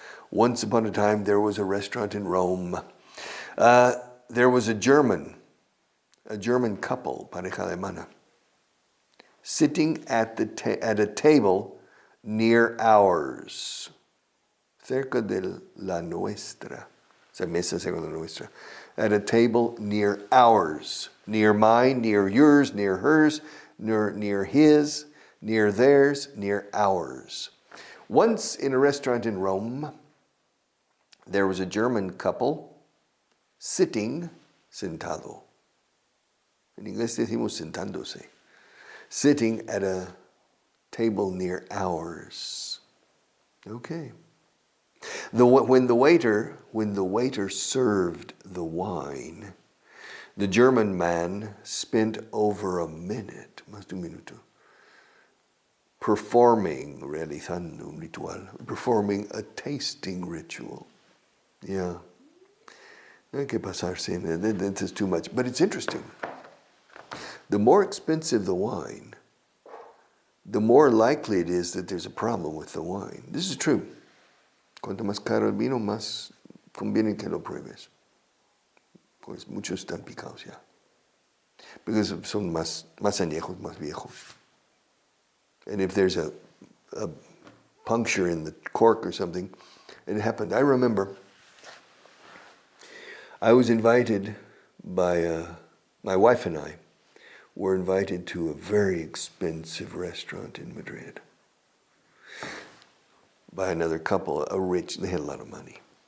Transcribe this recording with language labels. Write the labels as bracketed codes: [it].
[en] Once upon a time, there was a restaurant in Rome. There was a German couple, [es] pareja alemana, [en] sitting at a table near ours, [es] cerca de la nuestra, esa mesa cerca de la nuestra, [en] at a table near ours, near mine, near yours, near hers, near his, near theirs, near ours. Once in a restaurant in Rome, there was a German couple sentado. [es] En inglés decimos sentándose. [en] Sitting at a table near ours. Okay. When the waiter served the wine, the German man spent over a minute, [es] más de un minuto, realizando un ritual, [en] performing a tasting ritual. Yeah. [es] No hay que pasarse, [en] this is too much. But it's interesting. The more expensive the wine, the more likely it is that there's a problem with the wine. This is true. [es] Cuanto más caro el vino, más conviene que lo pruebes. Pues muchos están picados ya. Because son más añejos, más viejos. [en] And if there's a puncture in the cork or something, it happened. I remember I was invited by, my wife and I were invited to a very expensive restaurant in Madrid by another couple, they had a lot of money.